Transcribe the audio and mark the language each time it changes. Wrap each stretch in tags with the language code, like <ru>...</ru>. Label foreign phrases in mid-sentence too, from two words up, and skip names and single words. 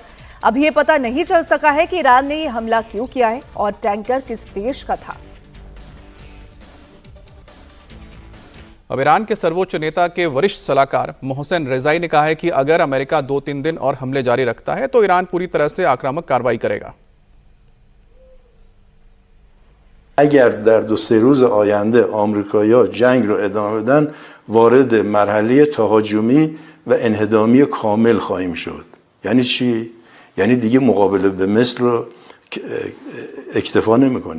<hi>अब ये पता नहीं चल सका है कि ईरान ने यह हमला क्यों किया है और टैंकर किस देश का था। अब ईरान के सर्वोच्च नेता के वरिष्ठ सलाहकार मोहसेन रेजाई ने कहा है कि अगर अमेरिका 2-3 दिन और हमले जारी रखता है तो ईरान पूरी तरह से आक्रामक कार्रवाई करेगा।</hi> <fa>اگر در 2-3 روز آینده آمریکایی‌ها جنگ رو ادامه بدن وارد مرحله تهاجمی و انهدامی کامل خواهیم شد. یعنی چی؟ یعنی دیگه مقابله به مصر رو اکتفا نمی‌کنه.</fa>